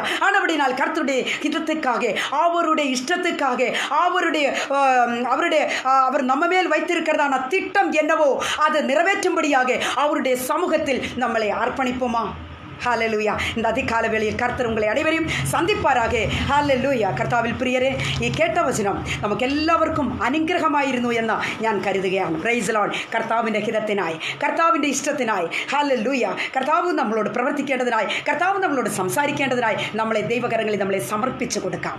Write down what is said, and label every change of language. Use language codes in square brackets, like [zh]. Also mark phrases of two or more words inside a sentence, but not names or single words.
[ta] ஆனபடினால் கர்த்தருடைய ஹிதத்துக்காக, அவருடைய இஷ்டத்துக்காக, அவர் நம்ம மேல் வைத்திருக்கிறதான திட்டம் என்னவோ அதை நிறைவேற்றும்படியாக அவருடைய சமூகத்தில் நம்மளை அர்ப்பணிப்போமா? ஹல்லேலூயா. இந்த அதிகால வேளையில் கர்த்தர் உங்களை அனைவரையும் സന്ധിപ്പാറാക. [ml] ഹല്ലേലൂയ. കർത്താവിൽ പ്രിയരെ, ഈ കേട്ട വചനം നമുക്ക് എല്ലാവർക്കും അനുഗ്രഹമായിരുന്നു എന്ന് ഞാൻ കരുതുകയാണ്. [en] praise the Lord. [ml] കർത്താവിൻ്റെ ഹിതത്തിനായി, കർത്താവിൻ്റെ ഇഷ്ടത്തിനായി, ഹല്ലേലൂയ, കർത്താവ് നമ്മളോട് പ്രവർത്തിക്കേണ്ടതിനായി, കർത്താവ് നമ്മളോട് സംസാരിക്കേണ്ടതിനായി നമ്മളെ ദൈവകരങ്ങളിൽ നമ്മളെ സമർപ്പിച്ചു കൊടുക്കാം.